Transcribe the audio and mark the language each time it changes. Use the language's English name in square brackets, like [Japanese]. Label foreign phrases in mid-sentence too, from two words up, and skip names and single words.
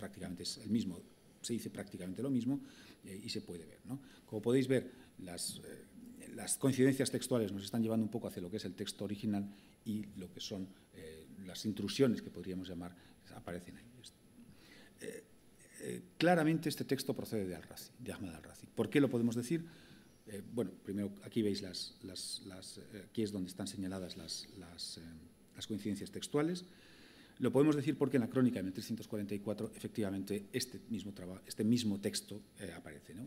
[Spanish] Prácticamente es el mismo, se dice prácticamente lo mismo y se puede ver, ¿no? Como podéis ver, las coincidencias textuales nos están llevando un poco hacia lo que es el texto original y lo que son las intrusiones que podríamos llamar aparecen ahí. Claramente este texto procede de Al-Razi, de Ahmad al-Razi. ¿Por qué lo podemos decir? Bueno, primero aquí veis aquí es donde están señaladas las coincidencias textuales. Lo podemos decir porque en la crónica de 1344 efectivamente este mismo texto aparece, ¿no?